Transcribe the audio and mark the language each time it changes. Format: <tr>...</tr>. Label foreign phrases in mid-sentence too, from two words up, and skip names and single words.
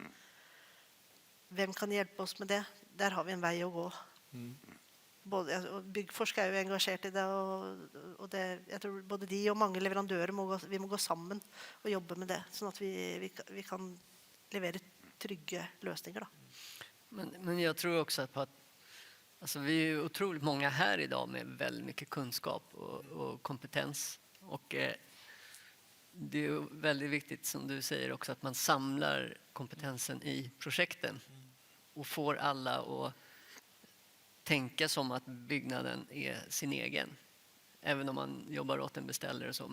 <no>Hvem kan hjelpe oss med det? Der har vi en vei å gå. Byggforsk jo engasjert i det, og det, jeg tror både de og mange leverandører vi må gå sammen og jobbe med det, sånn at vi kan levere trygge løsninger. Da.</no> <sv>Men jag tror också på att alltså, vi är otroligt många här idag med väldigt mycket kunskap och kompetens, och det är väldigt viktigt som du säger också att man samlar kompetensen i projekten och får alla att tänka som att byggnaden är sin egen, även om man jobbar åt en beställare och så.</sv>